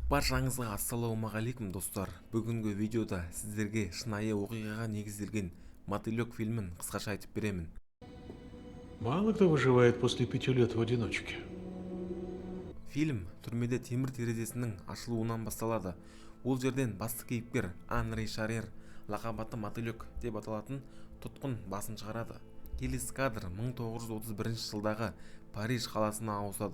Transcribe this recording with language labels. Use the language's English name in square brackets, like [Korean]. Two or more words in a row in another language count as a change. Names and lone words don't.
[Kazakh] Баршаңызға ассалаумағалейкум достар. Бүгінгі видеода сіздерге шынайы оқиғаға негізделген Мотылек фильмін қысқаша айтып беремін. [Russian] Мало кто выживает после 5 лет в одиночке. [Kazakh] Фильм түрмеде темір терезесінің ашылуынан басталады. Ол жерден басты кейіпкер Анри Шарер, лақап аты Мотылек деп аталатын тұтқын басын шығарады. Келесі кадр 1931 жылдағы Париж қаласына ауысады.